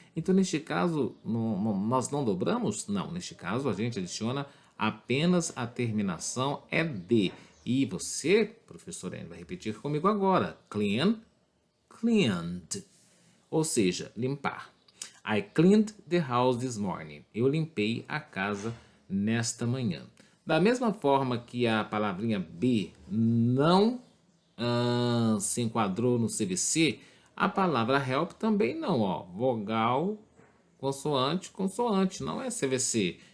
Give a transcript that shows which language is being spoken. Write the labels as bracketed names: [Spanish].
[Portuguese] Então, neste caso, nós não dobramos? Não, neste caso, a gente adiciona apenas a terminação ED. E você, professor N, vai repetir comigo agora. Clean, cleaned. Ou seja, limpar. [English] I cleaned the house this morning. [Portuguese] Eu limpei a casa nesta manhã. Da mesma forma que a palavrinha be não se enquadrou no CVC, a palavra help também não, ó. Vogal, consoante, consoante, não é CVC.